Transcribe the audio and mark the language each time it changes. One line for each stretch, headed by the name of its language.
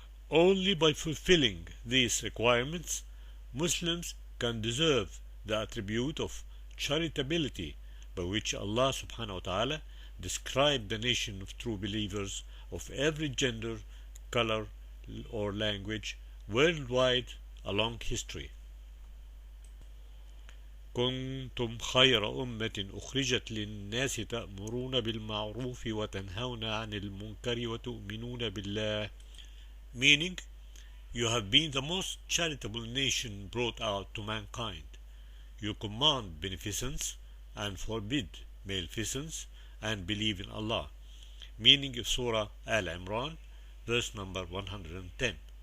English: Only by fulfilling these requirements, Muslims can deserve the attribute of charitability by which Allah subhanahu wa ta'ala described the nation of true believers of every gender, color, or language worldwide along history.
Arabic: كنتم خير أمة أخرجت للناس تأمرون بالمعروف وتنهون عن المنكر وتؤمنون بالله.
English: Meaning, you have been the most charitable nation brought out to mankind. You command beneficence and forbid maleficence and believe in Allah. Meaning of Surah Al-Imran, verse number 110.